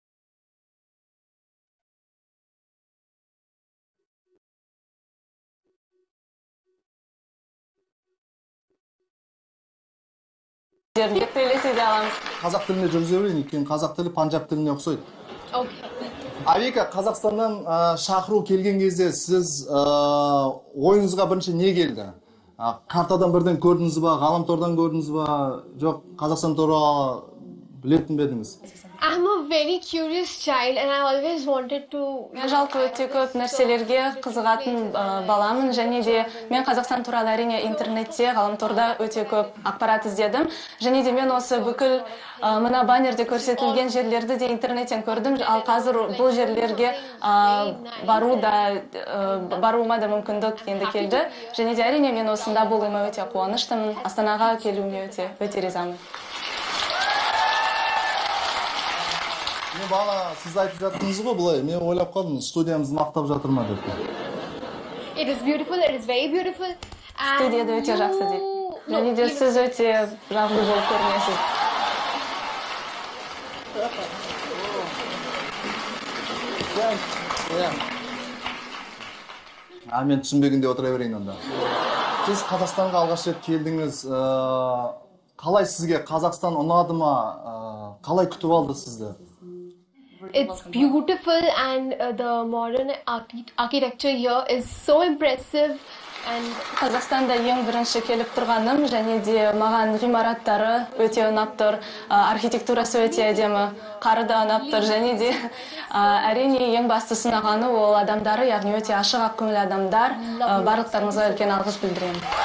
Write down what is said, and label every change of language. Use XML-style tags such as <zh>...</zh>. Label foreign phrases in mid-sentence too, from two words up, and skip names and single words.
<kk>Қазақ тілінде жүргізе берейін, өйткені қазақ тілі панжаб тіліне ұқсайды. Авика, Қазақстаннан шақыру келген кезде сіз ойыңызға бірінші не келді? Картадан бірден көрдіңіз ба, ғаламтордан көрдіңіз ба, жоқ, Қазақстан туралы білетін бе едіңіз?</kk> <en>I'm a very curious child and I always wanted to...</en> <kk>Мен жалпы өте көп нәрселерге қызығатын баламын, және де мен Қазақстан туралы әрине интернетте, ғаламторда өте көп ақпарат іздедім. Және де мен осы бүкіл мына баннерде көрсетілген жерлерді де интернеттен көрдім, ал қазір бұл жерлерге баруыма да мүмкіндік енді келді. Және де әрине мен осында болуыма өте қуаныштымын, Астанаға келуіме өте ризамын. Мен бағана сіз айтып жаттыңыз ғой бұлай, мен ойлап қалдым, студиямызды мақтап жатыр ма деп.</kk> <en>It is beautiful, it is very beautiful.</en> <kk>Студияда өте жақсы дейді. Және де сіз өте жақсы болып көрінесіз. Мен түсінбегенде отыра берейін онда. Сіз Қазақстанға алғаш рет келдіңіз, қалай сізге Қазақстан ұнады ма, қалай күтіп алды сізді?</kk> <en>It's beautiful and the modern architecture here is so impressive.</en> <kk>Қазақстанда ең бірінші келіп тұрғаным, және де маған ғимараттары өте ұнап тұр, архитектурасы өте әдемі, қары да ұнап тұр, және де әрине ең басты сынағаны ол адамдары, яғни өте ашық ақ көңіл адамдар. Барлықтарыңызға үлкен алғыс білдіремін.</kk>